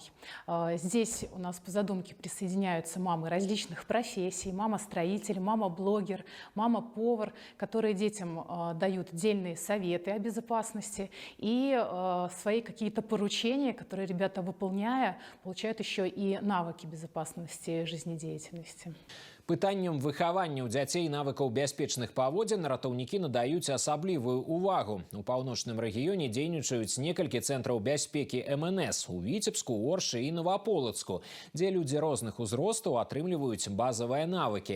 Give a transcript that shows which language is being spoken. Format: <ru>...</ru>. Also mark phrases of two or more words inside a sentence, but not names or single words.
<ru>Здесь у нас по задумке присоединяются мамы различных профессий: мама-строитель, мама-блогер, мама-повар, которые детям дают дельные советы о безопасности и свои какие-то поручения, которые ребята, выполняя, получают еще и навыки безопасности жизнедеятельности.</ru> <be>Пытанням выхавання ў дзяцей навыкаў бяспечных паводзін ратаўнікі надаюць асаблівую увагу. У паўночным рэгіёне дзейнічаюць некалькі цэнтраў бяспекі МНС у Віцебску, Оршы і Новаполацку, дзе людзі розных узростаў атрымліваюць базавыя навыкі.</be>